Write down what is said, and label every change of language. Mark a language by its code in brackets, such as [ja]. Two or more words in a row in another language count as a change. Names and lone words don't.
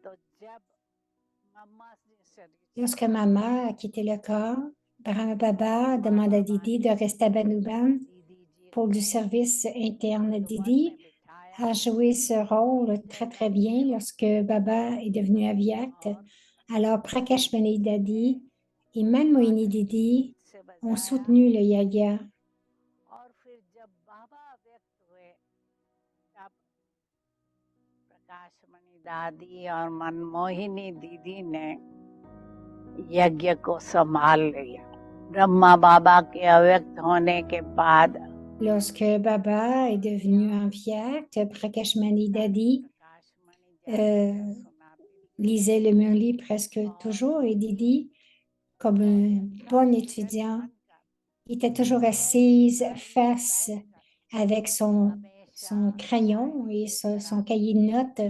[fr] Lorsque Maman a quitté le corps, Brahma Baba demande à Didi de rester à Banouban pour du service interne. Didi a joué ce rôle très, très bien lorsque Baba est devenu aviate. Alors, Prakash Mani Dadi et Manmohini Didi ont soutenu le Yagya. [hi] दादी और मनमोहिनी दीदी ने यज्ञ को संभाल लिया। ब्रह्मा बाबा के अव्यक्त होने के बाद [fr] Lorsque Baba est devenu aviate, Prakash Mani Dadi lisait le Murli presque toujours et Didi, comme un bon étudiant, était toujours assise face avec son crayon et son cahier de notes.